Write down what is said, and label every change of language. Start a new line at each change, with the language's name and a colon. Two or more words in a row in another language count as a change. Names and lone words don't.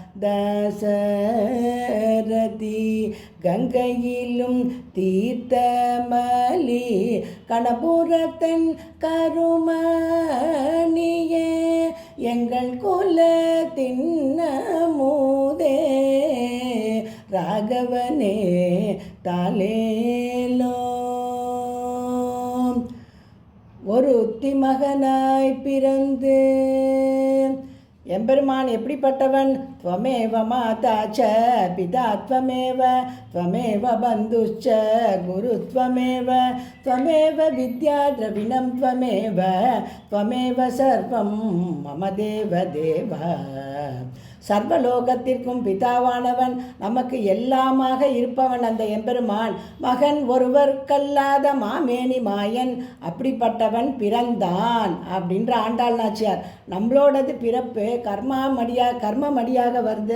Tamil: தசரதி கங்கையிலும் தீர்த்தமலி கணபுரத்தன் கருமணியே எங்கள் குல தின்னமுதே ராகவனே தாலேலோ. ஒருத்தி மகனாய் பிறந்து எம்பெருமான் எப்படிப்பட்டவன்?
Sanskrit: त्वमेव माता च पिता त्वमेव त्वमेव बन्धुश्च गुरु त्वमेव त्वमेव विद्या द्रविणं त्वमेव त्वमेव सर्वं मम देव देव.
Tamil: சர்வலோகத்திற்கும் பிதாவானவன், நமக்கு எல்லாமாக இருப்பவன் அந்த எம்பெருமான். மகன் ஒருவர்க்கல்லாத மாமேனி மாயன், அப்படிப்பட்டவன் பிறந்தான் அப்படின்ற ஆண்டாள் நாச்சியார். நம்மளோடது பிறப்பு கர்மமடியாக வருது.